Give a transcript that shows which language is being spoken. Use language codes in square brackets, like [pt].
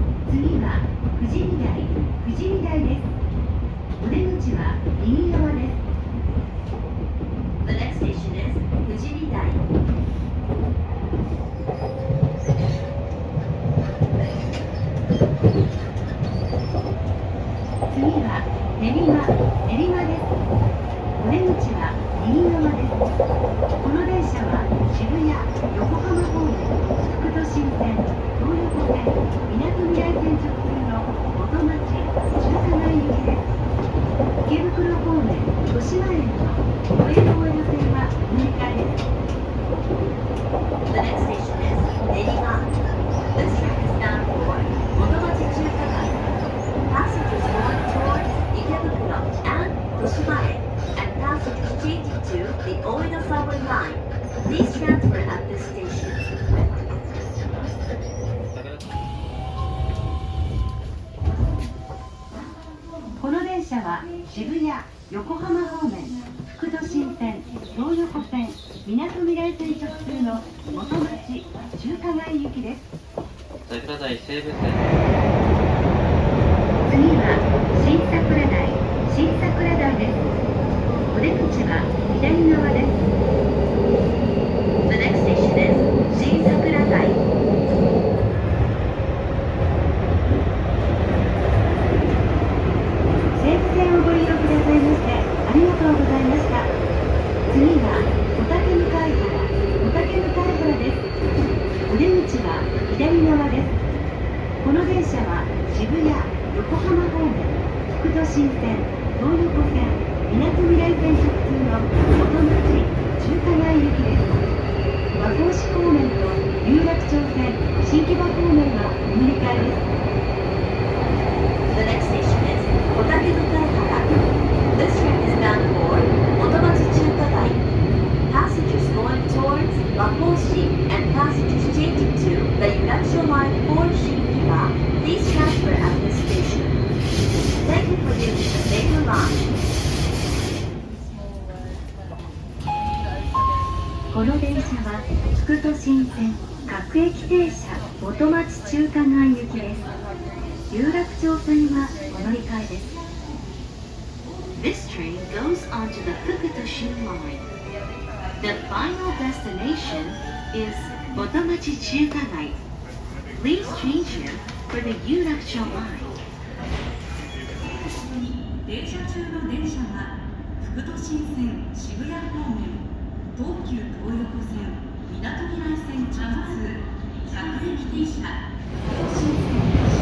[ja] 次は富士見台、富士見台です。お出口は右側です。 [en] The next station is 富士見台。 [ja] 次は練馬、練馬です。お出口は右側です。この電車は渋谷、横浜方面、副都心線、東横線、みなとみらい線直通の元町、中華街行きです。池袋方面、豊島園の上野大江戸線は乗り換えです。 [en] The next station is 練馬。 This train is bound for 元町中華街。 Passengers going towards 池袋 and 豊島園 and passengers changing to the Oedo subway line. Please transfer at this station. [ja] この電車は渋谷、横浜方面、副都心線、東横線、みなとみらい線直通の元町、中華街行きです。桜台西武線。次は新桜台、新桜台です。お出口は左側です。 [en] The next station is 新桜台。 [ja] 西武線をご利用くださいましてありがとうございました。次は小竹向原、小竹向原です。お出口は左側です。この電車は渋谷、横浜方面、副都心線、東横線、みなとみらい線直通の元町、中華街行きです。和光市方面と有楽町線、新木場方面は乗り換えです。 [en] The next station is 小竹向原。 This train is bound for 元町中華街。 Passengers going towards 和光市 and passengers changing to the Yurakucho line for Shinkiba. Please transfer at this station. Thank you for using the Seibu line. [ja] この電車は副都心線各駅停車元町中華街行きです。有楽町線はお乗り換えです。 [en] This train goes on to the Fukuto-shin line. The final destination is 元町中華街. Please change here for the 有楽町 line. [ja] 停車中の電車は副都心線渋谷方面、東急東横線、みなとみらい線直通、各駅停車、副都心線